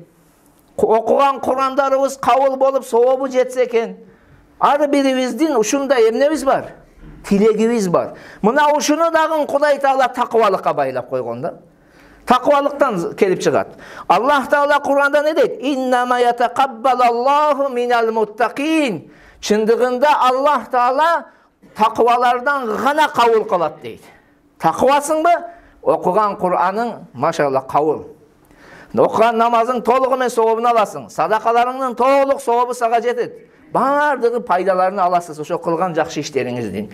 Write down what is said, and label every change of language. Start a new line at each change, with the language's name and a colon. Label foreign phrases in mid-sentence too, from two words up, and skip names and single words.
Kyrgyz: Окуган Курандарыбыз кабыл болуп, сообу жетсе экен. Ар бирибиздин ушундай эмнебиз бар? Тилегибиз бар. Мына ушуну дагы Кудай Таала такыбалыкка байлап койгон да. Такыбалыктан келип чыгат. Аллах Таала Куранда не дейт?
Arabic: "إنما يتقبل الله من المتقين."
Kyrgyz: Чындыгында Аллах Таала такыбалардан гана кабыл кылат дейт. Такыбасыңбы? Окуган Кураның машалла кабыл. Окуган намазың толугу менен сообун аласың. Садакаларыңдын толук сообу сага жетет. Бардыгы пайдаларын аласыз ошо кылган жакшы иштериңиздин.